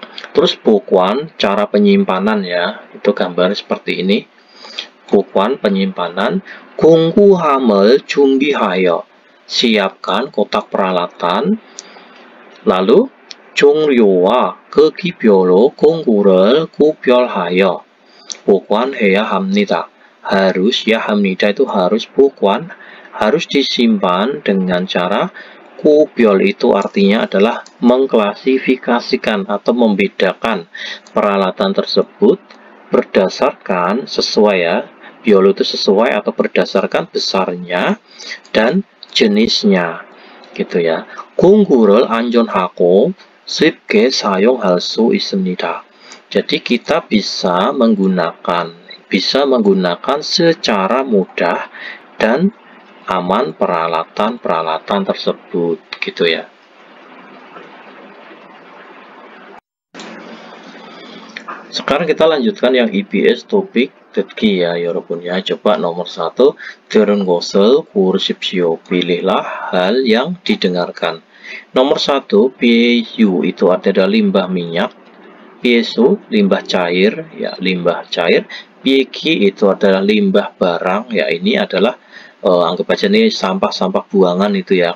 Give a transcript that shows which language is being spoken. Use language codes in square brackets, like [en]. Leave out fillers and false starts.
[id] Terus bokwon, cara penyimpanan ya, itu gambar seperti ini. Bokwon penyimpanan, [ko] 공구함을 준비하여, [id] siapkan kotak peralatan. Lalu [ko] 종류와 크기별로 공구를 구별하여 보관해야 합니다. [id] Harus ya 합니다 itu harus bokwon, harus disimpan dengan cara kubyol itu artinya adalah mengklasifikasikan atau membedakan peralatan tersebut berdasarkan sesuai ya, biol itu sesuai atau berdasarkan besarnya dan jenisnya gitu ya. [ko] 공구를 안전하고 쉽게 사용할 수 있습니다. [id] Jadi kita bisa menggunakan secara mudah dan aman peralatan-peralatan tersebut gitu ya. Sekarang kita lanjutkan yang EBS topik 듣기 ya 여러분 ya. Coba nomor 1, [ko] 들은 것을 고르십시오. [id] Pilihlah hal yang didengarkan. Nomor 1, PU itu adalah limbah minyak. PSU limbah cair ya, limbah cair. PG itu adalah limbah barang ya, ini adalah anggap aja nih sampah-sampah buangan itu ya.